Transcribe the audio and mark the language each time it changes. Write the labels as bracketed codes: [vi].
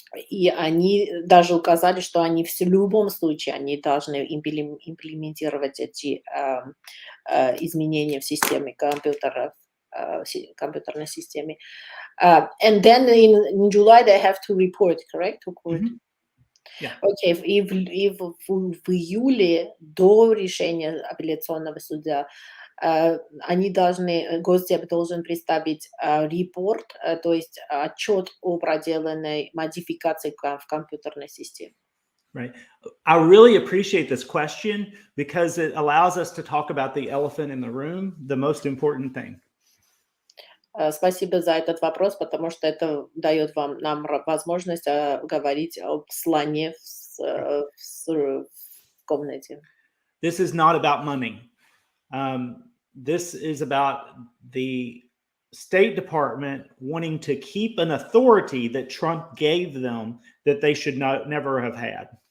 [ru] И они даже указали, что они в любом случае они должны имплементировать эти изменения в системе компьютерной системе. [en] And then in July they have to report, correct? To court. Yeah. [ru] Окей, и в июле до решения апелляционного суда Госдеп должен представить репорт, то есть отчет о проделанной модификации в компьютерной системе. [en] Right. I really appreciate this question because it allows us to talk about the elephant in the room, the most important thing. [ru] Спасибо за этот вопрос, потому что это дает нам возможность говорить об слоне в комнате. [en] This is not about money. This is about the State Department wanting to keep an authority that Trump gave them that they should never have had.